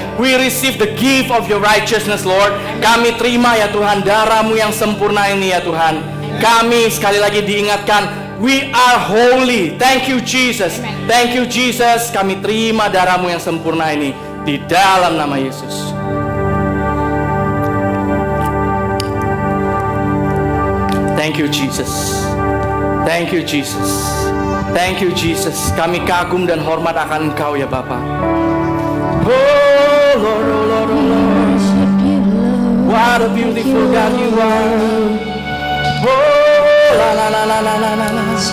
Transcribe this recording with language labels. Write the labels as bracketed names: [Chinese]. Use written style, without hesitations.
[English] We receive the gift of your righteousness, Lord. [Indonesian] Kami terima ya Tuhan darah-Mu yang sempurna ini ya Tuhan. Kami sekali lagi diingatkan, [English] we are holy. Thank you Jesus. Thank you Jesus. [Indonesian] Kami terima darah-Mu yang sempurna ini di dalam nama Yesus. [English] Thank you Jesus. Thank you Jesus. Thank you Jesus. [Indonesian] Kami kagum dan hormat akan Engkau ya Bapa. [English] Oh Lord, oh Lord, oh Lord. What a beautiful God you are. Oh la la la la la la la la.